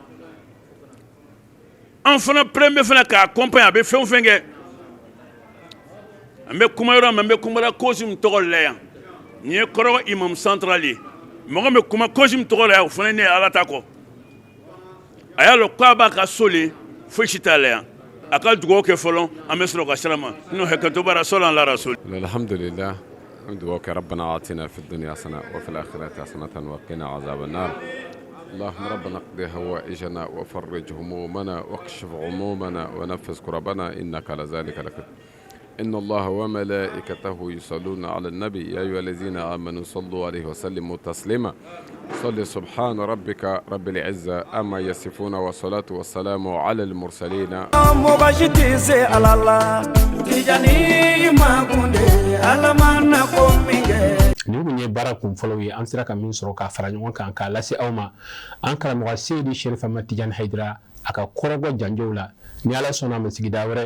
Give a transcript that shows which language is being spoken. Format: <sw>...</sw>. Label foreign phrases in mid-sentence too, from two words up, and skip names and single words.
<bm>an fana premier fana k'a accompagner a bɛ fɛn o fɛn kɛ an bɛ kuma yɔrɔ min an bɛ kuma cause min tɔgɔ la yan nin ye kɔrɔgɔ</bm> <fr>imam central</fr> <bm>ye mɔgɔ min bɛ kuma cause min tɔgɔ la yan o fana ne ye ala ta kɔ a y'a lɔn k'a b'a ka so le foyi si t'a la yan a ka dugawu kɛ fɔlɔ an bɛ sɔrɔ ka sira ma n'o hakɛto bara sɔlɔ an la rasul</bm> <ar>alhamdulillah دعوك ربنا آتنا في الدنيا حسنة وفي الآخرة حسنة وقنا عذاب النار اللهم ربنا اقضي هوائجنا وفرج همومنا واكشف عمومنا ونفذ كربنا إنك على ذلك لقدير إن الله وملائكته يصلون على النبي يا أيها الذين آمنوا صلوا عليه وسلموا تسليما صل سبحان ربك رب العزة أما يصفون والصلاة والسلام على المرسلين</ar> <bm>ni kun ye baara kun fɔlɔ ye an sera ka min sɔrɔ k'a fara ɲɔgɔn kan k'a lase aw ma an karamɔgɔ Seydi Sherif Ahmad Tidiane Haidara a ka kɔrɔbɔ janjow la ni ala sɔnna a ma sigida</bm>